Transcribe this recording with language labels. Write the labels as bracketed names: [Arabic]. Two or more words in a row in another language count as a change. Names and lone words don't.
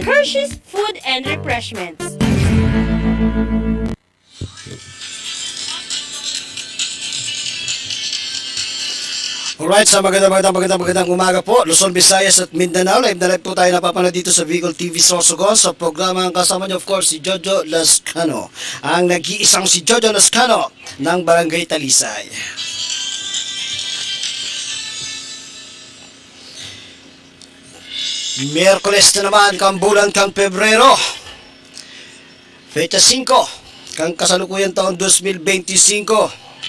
[English] Hershey's Food and Refreshments. Alright, [Filipino] sa magandang umaga po, Luzon, Visayas at Mindanao. Live na live po tayo napapanood dito sa Bicol TV Sorsogon sa programa ang kasama niyo, [English] of course, [Filipino] si Jojo Lascano. Ang nag-iisang si Jojo Lascano ng Barangay Talisay. [Bikol] Miyerkules na naman, kang bulan, kang Pebrero. Fecha 5, kang kasalukuyan taon 2025.